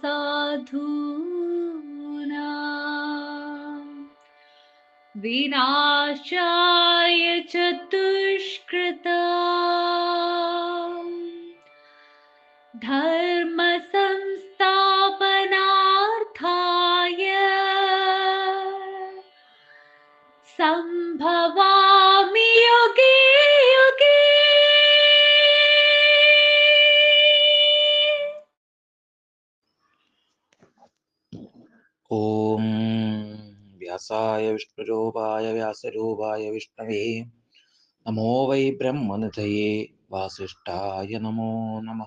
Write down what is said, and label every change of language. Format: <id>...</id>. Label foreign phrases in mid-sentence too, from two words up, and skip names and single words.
<sa>साधूनां विनाशाय च दुष्कृतां धर्म संस्थापनार्थाय संभवामि युगे युगे। ഓം വ്യാസായ വിഷ്ണുരൂപായ വ്യാസരൂപായ വിഷ്ണവേ നമോ വൈ ബ്രഹ്മനിധയേ വാസിഷ്ഠായ നമോ നമഃ.</sa>